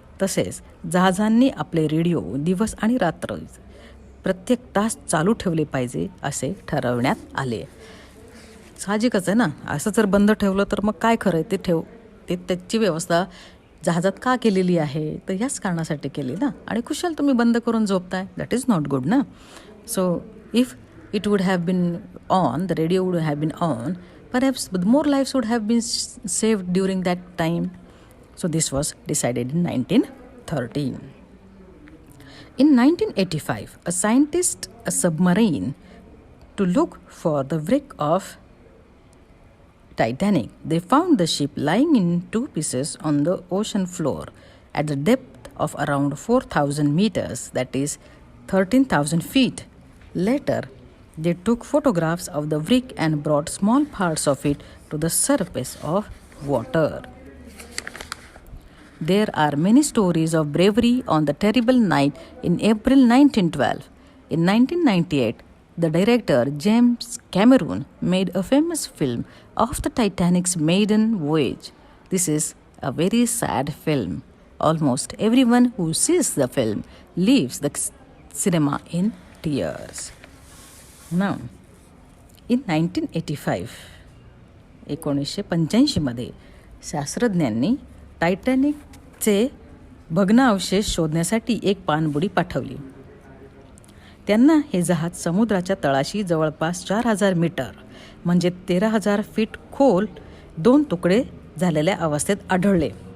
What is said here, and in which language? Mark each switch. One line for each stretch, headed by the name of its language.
Marathi: तसेच जहाजांनी आपले रेडिओ दिवस आणि रात्र प्रत्येक तास चालू ठेवले पाहिजे असे ठरवण्यात आले. साहजिकच आहे ना, असं जर बंद ठेवलं तर मग काय खरं आहे ते त्याची व्यवस्था जहाजात का केलेली आहे, तर याच कारणासाठी केली ना. आणि कुशल तुम्ही बंद करून झोपताय,
English: that is not good
Marathi: ना.
English: So if it would have been on, the radio would have been on, perhaps more lifes would have been saved during that time. So this was decided in 1913. In 1985, a scientist a submarine to look for the wreck of Titanic. They found the ship lying in two pieces on the ocean floor at the depth of around 4,000 meters, that is 13,000 feet. Later, they took photographs of the wreck and brought small parts of it to the surface of water. There are many stories of bravery on the terrible night in April 1912. In 1998, the director James Cameron made a famous film of the Titanic's maiden voyage. This is a very sad film. Almost everyone who sees the film leaves the cinema in tears. Now,
Marathi: in 1985, 1985 शास्त्रज्ञांनी टायटॅनिकचे भग्नावशेष शोधण्यासाठी एक पाणबुडी पाठवली. त्यांना हे जहाज समुद्राच्या तळाशी जवळपास 4,000 मीटर म्हणजे 13,000 फीट खोल 2 तुकडे झालेल्या अवस्थेत आढळले.